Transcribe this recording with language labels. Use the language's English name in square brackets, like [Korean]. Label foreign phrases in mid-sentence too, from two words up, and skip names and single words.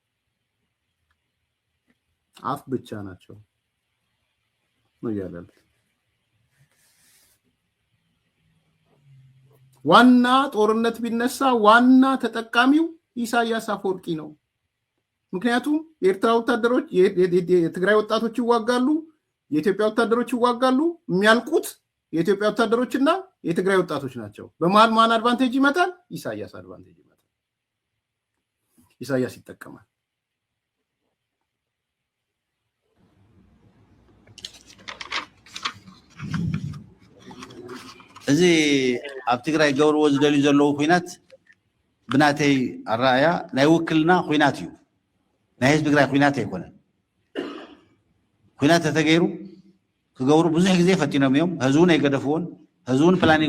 [Amharic] አፍ ብቻ ናቸው ነው ያለው። ዋና ጦርነት ቢነሳ ዋና ተጠቃሚው ኢሳያስ አፈወርቂ ነው። ምክንያቱም የኤርትራ ወታደሮች የትግራይ ወጣቶች ይዋጋሉ፣ የኢትዮጵያ ወታደሮች ይዋጋሉ። የሚያልቁት የኢትዮጵያ ወታደሮችና የትግራይ ወጣቶች ናቸው። በመሃል ማን አድቫንቴጅ ይመጣል? ኢሳያስ አድቫንቴጅ ይመጣል። ኢሳያስ ይጠቀማል። [Tigrinya] እዚ ኣብ ትግራይ ገብርዎ ዝደልዩ ዘለዉ ኩናት ብናተይ ኣረኣያ ናይ ውክልና ኩናት እዩ። ናይ ህዝቢ ትግራይ ኩናት ኣይኮነን። ኩናት ተተገይሩ ክገብሩ ብዙሕ ግዜ ፈቲኖም እዮም። ህዝቡን ኣይገደፍዎን፣ ህዝቡን ፕላን